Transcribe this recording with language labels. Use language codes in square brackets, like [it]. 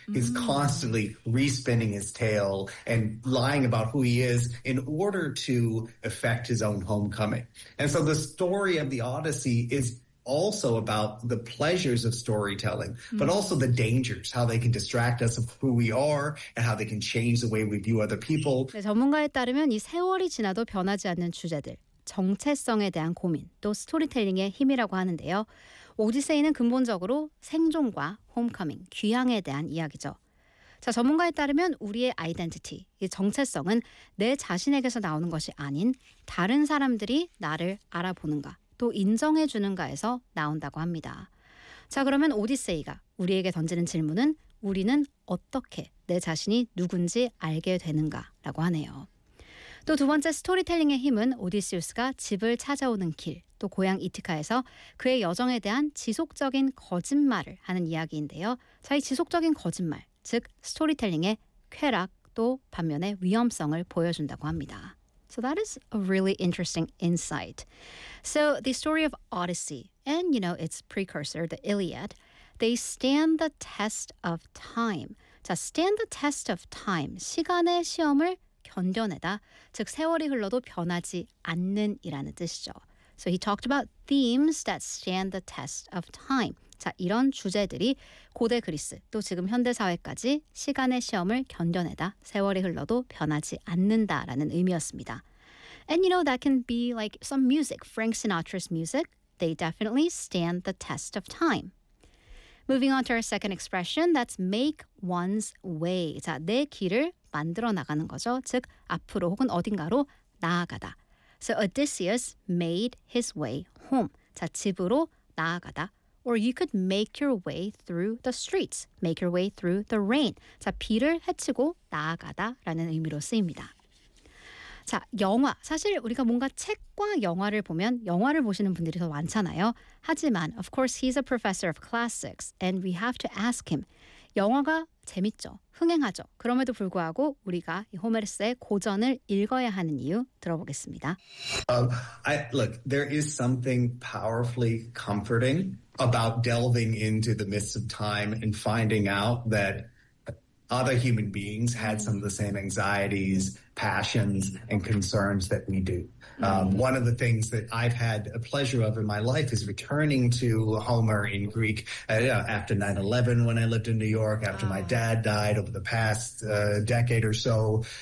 [en] He's constantly re-spinning his tale and lying about who he is in order to affect his own homecoming. And so the story of the Odyssey is also about the pleasures of storytelling, but also the dangers, how they can distract us of who we are and how they can change the way we view other people. [ko] 네, 전문가에 따르면 이 세월이 지나도 변하지 않는 주제들, 정체성에 대한 고민, 또 스토리텔링의 힘이라고 하는데요. 오디세이는 근본적으로 생존과 홈커밍, 귀향에 대한 이야기죠. 자, 전문가에 따르면 우리의 아이덴티티, 이 정체성은 내 자신에게서 나오는 것이 아닌 다른 사람들이 나를 알아보는가, 또 인정해주는가에서 나온다고 합니다. 자, 그러면 오디세이가 우리에게 던지는 질문은 우리는 어떻게 내 자신이 누군지 알게 되는가라고 하네요. 또 두 번째 스토리텔링의 힘은 오디세우스가 집을 찾아오는 길, 또 고향 이티카에서 그의 여정에 대한 지속적인 거짓말을 하는 이야기인데요. 자, 이 지속적인 거짓말, 즉 스토리텔링의 쾌락, 또 반면에 위험성을 보여준다고 합니다. [en] So that is a really interesting insight. So the story of Odyssey and, you know, its precursor, the Iliad, they stand the test of time. [ko] 자, [en] stand the test of time, [ko] 시간의 시험을 견뎌내다, 즉 세월이 흘러도 변하지 않는 이라는 뜻이죠. [en] So he talked about themes that stand the test of time. [ko] 자, 이런 주제들이 고대 그리스 또 지금 현대 사회까지 시간의 시험을 견뎌내다, 세월이 흘러도 변하지 않는다라는 의미였습니다. [en] And you know, that can be like some music, Frank Sinatra's music. They definitely stand the test of time. Moving on to our second expression, that's make one's way. [ko] 자, 내 길을 만들어 나가는 거죠. 즉, 앞으로 혹은 어딘가로 나아가다. [en] So Odysseus made his way home. [ko] 자, 집으로 나아가다. [en] Or you could make your way through the streets, make your way through the rain. [ko] 자, 비를 헤치고 나아가다 라는 의미로 쓰입니다. 자, 영화. 사실 우리가 뭔가 책과 영화를 보면 영화를 보시는 분들이 더 많잖아요. 하지만, [en] of course, he's a professor of classics and we have to ask him. [ko] 영화가 재밌죠. 흥행하죠. 그럼에도 불구하고 우리가 호메르스의 고전을 읽어야 하는 이유 들어보겠습니다. [en] Look, there is something powerfully comforting about delving into the mists of time and finding out that other human beings had some of the same anxieties, passions, and concerns that we do. One of the things that I've had a pleasure of in my life is returning to Homer in Greek after 9/11 when I lived in New York, after my dad died over the past decade or so.